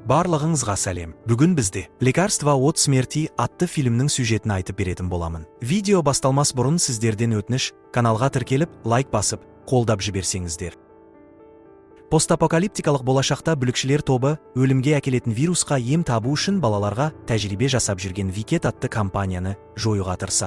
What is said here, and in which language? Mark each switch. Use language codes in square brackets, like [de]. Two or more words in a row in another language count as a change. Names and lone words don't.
[kk] Барлығыңызға сәлем. Бүгін бізде «Лекарство от смерти» атты фильмнің сюжетін айтып беретін боламын. Видео басталмас бұрын сіздерден өтініш, каналға тіркеліп, лайк басып, қолдап жіберсеңіздер. Постапокалиптикалық болашақта бүлікшілер тобы өлімге әкелетін вирусқа ем табу үшін балаларға тәжірибе жасап жүрген Викет атты компанияны жоюға тырысады.